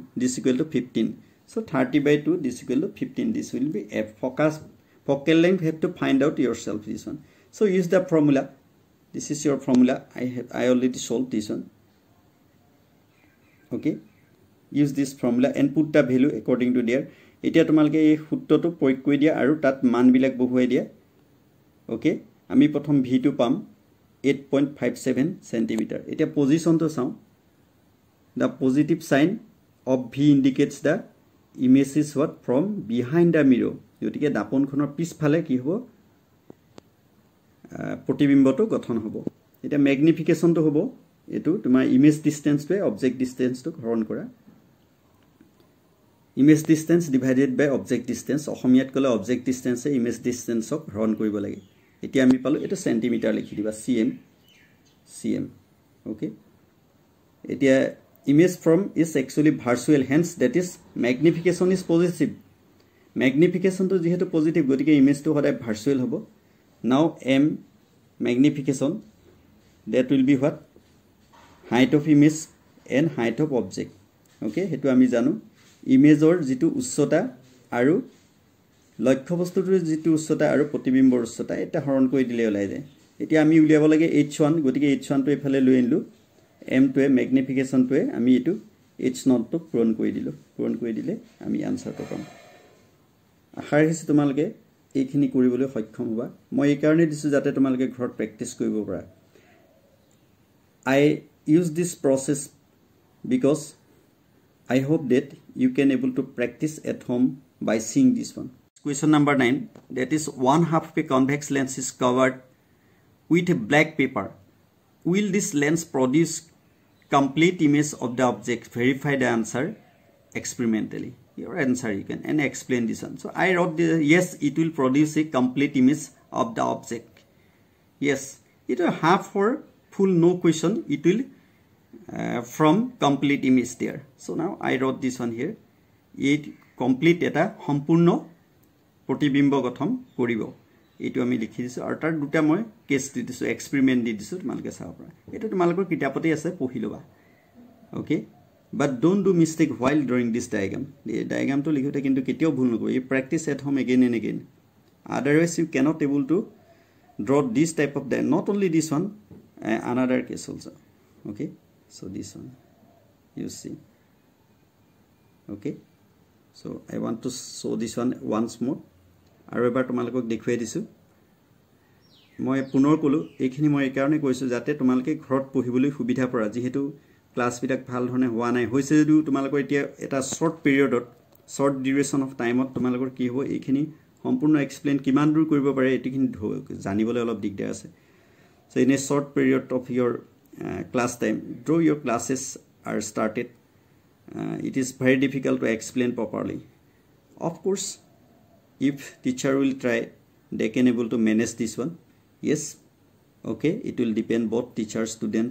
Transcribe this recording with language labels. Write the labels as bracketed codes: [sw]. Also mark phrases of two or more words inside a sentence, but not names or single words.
[en] This equal to 15. So 30 by 2. This equal to 15. This will be f. Focal length have to find out yourself, this one. So use the formula. This is your formula. I already solved this one. Okay. Use this formula and put the value according to there. [as] এতিয়া তোমালকে এই সূত্ৰটো প্ৰয়োগ কৰি দিয়া আৰু তাত মানবিলাক বহুৱাই দিয়া। ওকে, আমি প্ৰথম v2 পাম 8.57 centimeter. এতিয়া পজিশনটো চাও। [en] The positive sign of v indicates the image is what? From behind the mirror. [as] গতিকে দাপনখনৰ পিছফালে কি হ'ব? প্ৰতিবিম্বটো গঠন হ'ব। এটা ম্যাগনিফিকেশনটো হ'ব এটো তোমাৰ [en] image distanceটো object distanceটো [as] হৰণ কৰা। [en] Image distance divided by object distance. [as] অসমীয়াত কলে [en] object distance [as] এ [en] image distance [as] ক হৰণ কৰিব লাগে। এতিয়া আমি পালো এটা সেন্টিমিটাৰ লিখি দিবা cm. [en] Okay, এতিয়া image from is actually virtual, hence that is magnification is positive. [as] Magnification to যেহেতু positive, গতিকে image to সদায় virtual হ'ব। [en] Now m magnification, that will be what? Height of image and height of object. [as] Okay, হেতু আমি জানো। ইমেজৰ যেটো উচ্চতা আৰু লক্ষ্য বস্তুটোৰ যেটো উচ্চতা আৰু প্ৰতিবিম্বৰ উচ্চতা এটা হৰণ কৰি দিলে ওলাই যায়। এতিয়া আমি উলিয়াব লাগে h1, গতিকে h1 টো এফালে লৈ আনিলো, m টোৱে ম্যাগনিফিকেশন টোৱে আমি এটো h0 টো পূৰণ কৰি দিলে আমি আনসাৰটো পাম। আশা ৰাখিছো তোমালোকে এইখিনি কৰিবলৈ সক্ষম হ'বা। মই এই কাৰণে দিছো যাতে তোমালোকে ঘৰত প্ৰেক্টিস কৰিব পাৰা। [en] I use this process because I hope that you can able to practice at home by seeing this one. Question number 9, that is 1/2 of a convex lens is covered with a black paper. Will this lens produce complete image of the object? Verify the answer experimentally. Your answer you can and explain this one. So I wrote the yes, it will produce a complete image of the object. Yes, it will half or full, no question, it will from complete image there. So now I wrote this one here. It complete [as] eta সম্পূৰ্ণ প্ৰতিবিম্ব গঠন কৰিব। এটো আমি লিখি দিছো আৰু তাৰ দুটা মই কেস দি দিছো, এক্সপেৰিমেন্ট দি দিছো, তোমালকে চাব পাৰা। এটো তোমালকৰ কিতাপতে আছে, পঢ়ি লবা। [en] ওকে, but don't do mistake while drawing this diagram. [as] এই ডায়াগ্ৰামটো লিখোতে কিন্তু কেতিয়াও ভুল নকৰিবা। [en] You practice at home again and again. Otherwise you cannot able to draw this type of diagram. Not only this one, another case also. Okay, so this one you see. Okay, so I want to show this one once more. [as] আৰু এবাৰ তোমালোকক দেখুৱাই দিছো। মই পুনৰ কলো এইখিনি মই এই কাৰণে কৈছো যাতে তোমালোকে ঘৰত পঢ়িবলৈ সুবিধা পৰা, যেহেতু ক্লাস বিটাক ভাল ধৰণে হোৱা নাই, হৈছে যদিও তোমালোকৰ এতিয়া এটা [en] short periodত, short duration of timeত [as] তোমালোকৰ কি হ'ব এইখিনি সম্পূৰ্ণ এক্সপ্লেইন কিমান দূৰ কৰিব পাৰে এটিখিনি জানিবলৈ অলপ দিগদাৰ আছে। [en] So in a short period of your class time, though your classes are started, it is very difficult to explain properly. Of course, if teacher will try, they can able to manage this one. Yes, okay, it will depend both teachers, students.